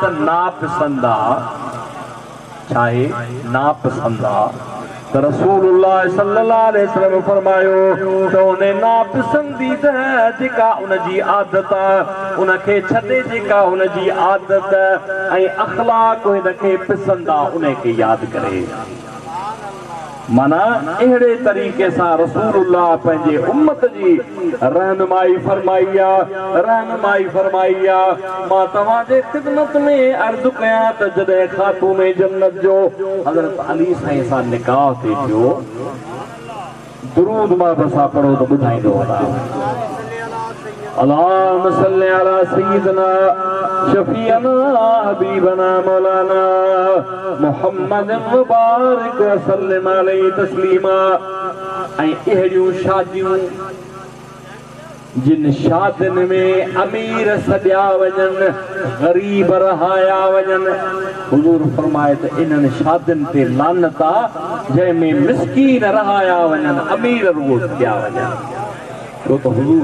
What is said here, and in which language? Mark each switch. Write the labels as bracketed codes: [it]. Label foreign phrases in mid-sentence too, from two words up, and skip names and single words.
[sd] नापसंद आहे छाहे नापसंद आहे त [ar] رسول الله صلى الله عليه وسلم [sd] फरमायो त उन नापसंदीदा जेका उनजी आदत आहे उनखे छॾे जेका उनजी आदत ऐं अखलाक हिनखे पसंदि आहे उनखे यादि करे माना अहिड़े तरीक़े सां रसूलुल्लाह पंहिंजे उम्मत जी रहनुमाई फरमाई आहे मां तव्हांजे ख़िदमत में अर्ज़ु कयां त जॾहिं ख़ातून जन्नत जो हज़रत अली साईं सां निकाह थिए थियो दुरूद मां बसा पढ़ो त ॿुधाईंदो [ar] اللهم صل على سيدنا شفيعنا حبيبنا مولانا محمد مبارك وسلم عليه تسليما [sd] ऐं अहिड़ियूं शादियूं जिन शादियुनि में अमीर सॾिया वञनि ग़रीब रहाया वञनि हुज़ूर फरमाए त इन्हनि शादियुनि ते लानत आहे जंहिंमें मिस्कीन रहाया वञनि अमीर रुॻो सॾिया वञनि छो त हुज़ूर